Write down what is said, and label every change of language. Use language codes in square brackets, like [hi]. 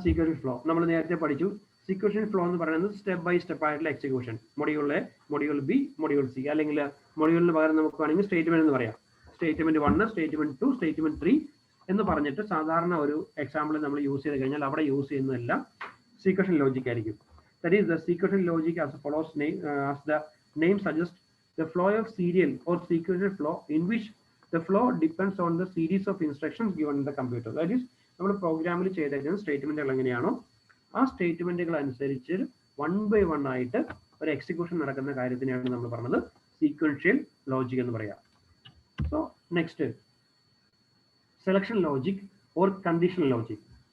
[ml] Sequential flow നമ്മൾ നേരത്തെ പഠിച്ചു. സീക്വൻഷ്യൽ ഫ്ലോ എന്ന് പറയുന്നത് സ്റ്റെപ്പ് ബൈ സ്റ്റെപ്പ് ആയിട്ടുള്ള execution. Module A, module B, module C, അല്ലെങ്കിൽ മൊഡ്യൂളിന് പകരം നമുക്ക് വേണമെങ്കിൽ സ്റ്റേറ്റ്മെന്റ് എന്ന് പറയാം. സ്റ്റേറ്റ്മെന്റ് 1, സ്റ്റേറ്റ്മെന്റ് 2, സ്റ്റേറ്റ്മെന്റ് 3 എന്ന് പറഞ്ഞിട്ട് സാധാരണ ഒരു എക്സാമ്പിൾ നമ്മൾ യൂസ് ചെയ്ത് കഴിഞ്ഞാൽ അവിടെ യൂസ് ചെയ്യുന്നതെല്ലാം സീക്വൻഷ്യൽ ലോജിക് ആയിരിക്കും. [en] That is, the sequential logic as follows as the name suggests, the flow of serial or sequential flow in which the flow depends on the series of instructions given in the computer. That is, [ml] നമ്മൾ പ്രോഗ്രാമിൽ ചെയ്തേക്കുന്ന സ്റ്റേറ്റ്മെന്റുകൾ എങ്ങനെയാണോ ആ സ്റ്റേറ്റ്മെന്റുകൾ അനുസരിച്ച് 1 by 1 ആയിട്ട് ഒരു എക്സിക്യൂഷൻ നടക്കുന്ന കാര്യത്തിനെയാണ് നമ്മൾ പറഞ്ഞത് സീക്വൻഷ്യൽ ലോജിക് എന്ന് പറയാം. [en] So next, selection logic or conditional logic.